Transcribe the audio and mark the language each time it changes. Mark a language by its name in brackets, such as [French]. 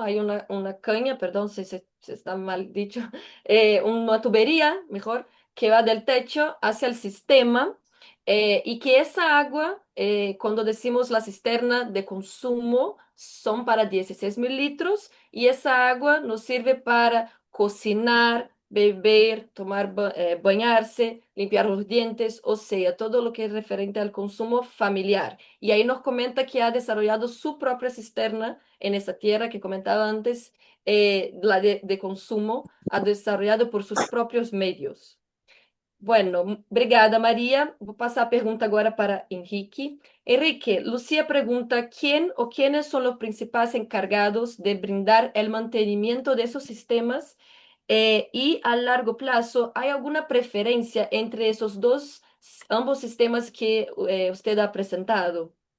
[Spanish] Hay una caña, perdón si está mal dicho, una tubería, mejor, que va del techo hacia el sistema y que esa agua, cuando decimos la cisterna de consumo, son para 16.000 litros y esa agua nos sirve para cocinar, beber, bañarse, limpiar los dientes, o sea, todo lo que es referente al consumo familiar. Y ahí nos comenta que ha desarrollado su propia cisterna en esa tierra que comentaba antes, la de consumo, ha desarrollado por sus propios medios. Bueno, [Portuguese] obrigada, Maria. Vou passar a pergunta agora para Henrique. [Spanish] Henrique, Lucía pregunta, ¿quién o quiénes son los principales encargados de brindar el mantenimiento de esos sistemas? Y a largo plazo, ¿hay alguna preferencia entre esos dos, ambos sistemas que usted ha presentado?